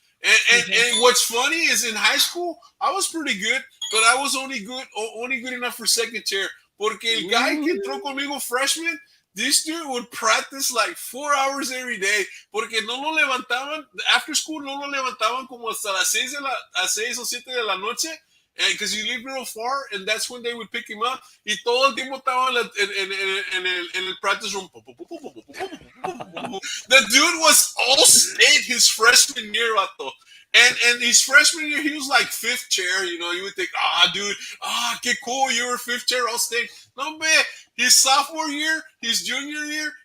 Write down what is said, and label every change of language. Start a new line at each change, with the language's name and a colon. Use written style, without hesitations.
English: And what's funny is in high school I was pretty good, but I was only good enough for 2nd chair.
Spanish: Porque el guy que entró conmigo freshman,
English: this dude would practice like 4 hours every day,
Spanish: porque no lo levantaban
English: after school,
Spanish: no lo levantaban como hasta las 6 o 7 de la noche.
English: Because you live real far, and that's when they would pick him up.
Spanish: Y todo el tiempo estaba en el practice room.
English: The dude was all state his freshman year, vato. And his freshman year, he was like 5th chair. You would think, dude,
Spanish: qué cool,
English: you were 5th chair all state. No, man, his sophomore year, his junior year,